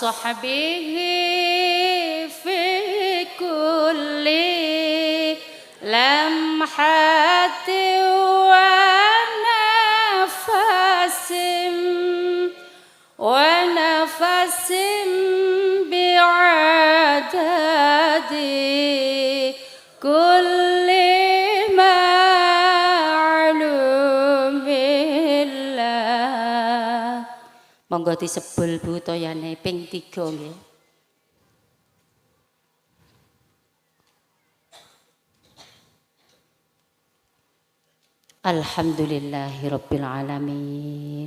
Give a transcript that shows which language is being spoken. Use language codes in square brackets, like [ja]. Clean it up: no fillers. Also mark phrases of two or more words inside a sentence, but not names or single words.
[ar] صحبه في كل لمحة ونفس بعدد كل معلوم الله. [jv] Monggo disebul Bu toyane ping 3 nggih. [ar] الحمد لله رب العالمين.